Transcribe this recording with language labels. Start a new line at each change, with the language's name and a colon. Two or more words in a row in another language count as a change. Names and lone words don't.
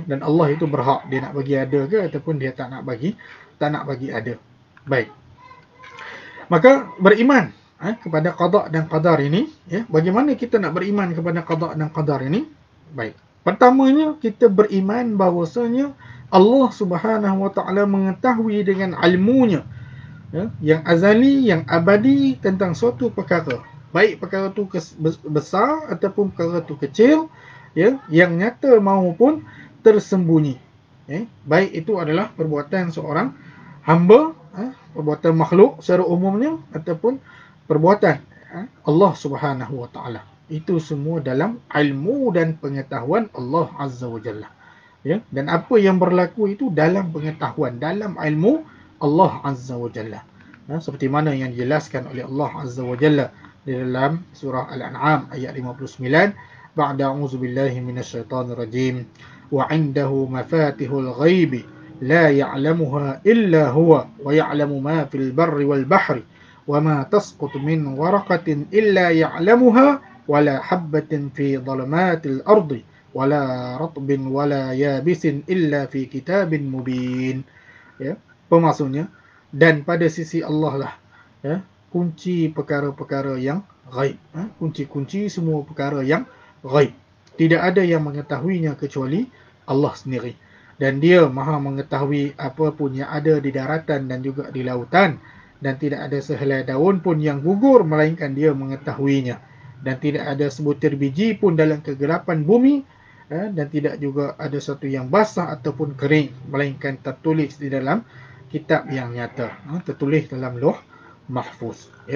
Malay: Dan Allah itu berhak dia nak bagi ada ke ataupun dia tak nak bagi ada. Baik. Maka beriman kepada qada dan qadar ini, ya. Bagaimana kita nak beriman kepada qada dan qadar ini? Baik. Pertamanya kita beriman bahawasanya Allah
Arabic: سبحانه وتعالى
Malay: mengetahui dengan ilmunya, ya, yang azali, yang abadi tentang suatu perkara. Baik perkara itu besar ataupun perkara itu kecil, ya, yang nyata maupun tersembunyi. Ya. Baik itu adalah perbuatan seorang hamba, perbuatan makhluk secara umumnya ataupun perbuatan Allah
Arabic: سبحانه وتعالى.
Malay: Itu semua dalam ilmu dan pengetahuan Allah
Arabic: عز وجل.
Malay: Ya, dan apa yang berlaku itu dalam pengetahuan, dalam ilmu Allah
Arabic: عز وجل.
Malay: Seperti mana yang dijelaskan oleh Allah
Arabic: عز وجل
Malay: di dalam surah Al-An'am ayat 59,
Arabic: بعد أعوذ بالله من الشيطان الرجيم، وعنده مفاتح الغيب لا يعلمها إلا هو ويعلم ما في البر والبحر وما تسقط من ورقة إلا يعلمها ولا حبة في ظلمات الأرض ولا رطب ولا يابس إلا في كتاب مبين.
Malay: Ya, maksudnya, dan pada sisi Allah lah, ya, kunci perkara-perkara yang ghaib, kunci-kunci semua perkara yang ghaib. Tidak ada yang mengetahuinya kecuali Allah sendiri. Dan dia maha mengetahui apa pun yang ada di daratan dan juga di lautan, dan tidak ada sehelai daun pun yang gugur melainkan dia mengetahuinya, dan tidak ada sebutir biji pun dalam kegelapan bumi, dan tidak juga ada sesuatu yang basah ataupun kering melainkan tertulis di dalam kitab yang nyata, tertulis dalam Lauh Mahfuz, ya.